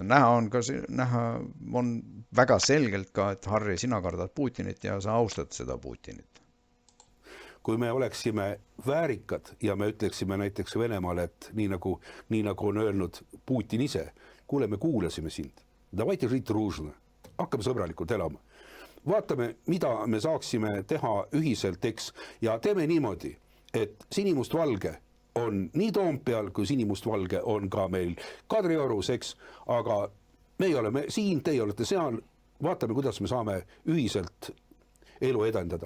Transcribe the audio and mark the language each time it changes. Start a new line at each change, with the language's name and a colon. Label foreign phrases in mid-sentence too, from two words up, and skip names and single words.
Estonian: Näha on väga selgelt ka, et Harri, sina kardad Putinit ja sa austad seda Putinit. Kui me oleksime väärikad ja me ütleksime näiteks Venemaale, et nii nagu on öelnud Putin ise, kuule, me kuulasime sind.
Russian: Давайте жить дружно.
Estonian: Hakkame sõbralikult elama. Vaatame, mida me saaksime teha ühiselt, eks, ja teeme niimoodi, et sinimustvalge on nii Toompeal, kui sinimustvalge on ka meil Kadriorus, eks, aga meie oleme siin, teie olete seal, vaatame, kuidas me saame ühiselt elu edendada.